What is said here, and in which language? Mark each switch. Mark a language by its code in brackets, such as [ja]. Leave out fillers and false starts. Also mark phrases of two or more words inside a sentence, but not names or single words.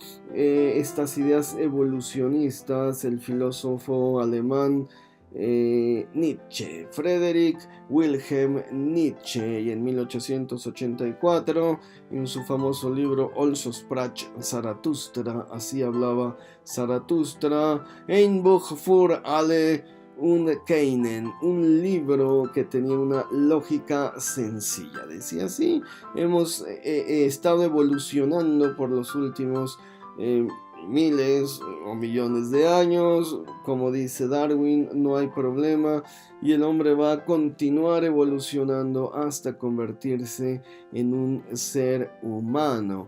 [es] estas ideas evolucionistas el filósofo alemán Nietzsche, Friedrich Wilhelm Nietzsche, y en 1884, en su famoso libro Also sprach Zarathustra, así hablaba Zaratustra, ein Buch für alle und keinen, un libro que tenía una lógica sencilla. Decía así: hemos estado evolucionando por los últimos miles o millones de años, como dice Darwin, no hay problema, y el hombre va a continuar evolucionando hasta convertirse en un ser humano.